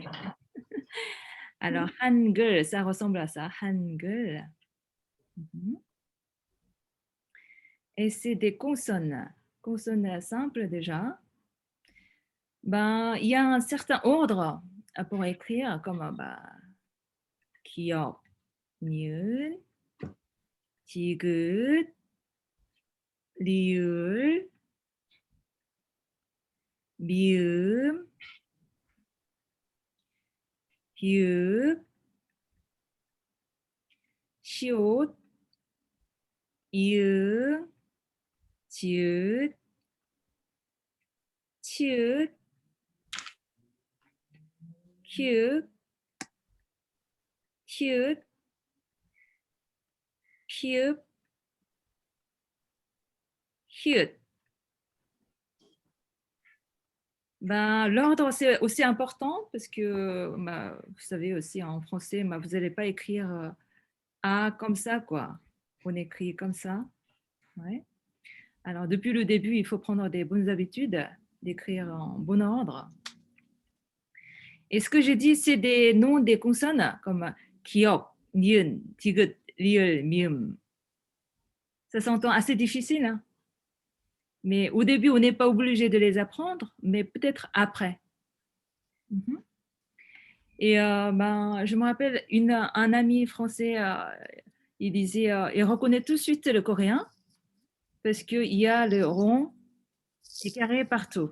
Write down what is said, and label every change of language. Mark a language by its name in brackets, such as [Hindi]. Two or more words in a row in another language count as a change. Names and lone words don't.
[French] Alors, Hangul, ça ressemble à ça. Hangul. Mhm. Et c'est des consonnes. Consonnes simples déjà. Ben, il y a un certain ordre pour écrire, comme [Korean] 기억, 니은, 디귿, 리을, 미음, 비읍, 시옷, 이응, 지읒, 치읓, 키읔, 히읗, 피읍, 히읗. [French] Ben, l'ordre, c'est aussi important parce que, vous savez aussi en français, vous n'allez pas écrire A comme ça, quoi. On écrit comme ça. Ouais. Alors, depuis le début, il faut prendre des bonnes habitudes d'écrire en bon ordre. Et ce que j'ai dit, c'est des noms des consonnes comme [Korean] 기억, 니은, 디귿, 리을, 미음. [French] Ça s'entend assez difficile, hein? Mais au début, on n'est pas obligé de les apprendre, mais peut-être après. Mhm. Et je me rappelle, un ami français, il disait, il reconnaît tout de suite le coréen parce qu'il y a le rond et carré partout.